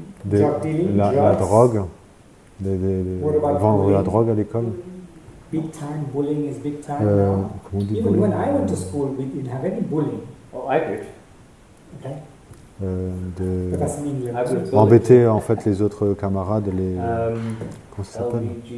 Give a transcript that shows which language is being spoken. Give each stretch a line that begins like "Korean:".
French: La drogue, vendre la drogue à l'école.
English: Big time bullying is big time now.
French: Comment on dit
English: Even when I went to school, we didn't have any bullying. Oh, I did. Okay.
French: De
English: That's in England.
French: embêter en fait les autres camarades, les comment ça s'appelle?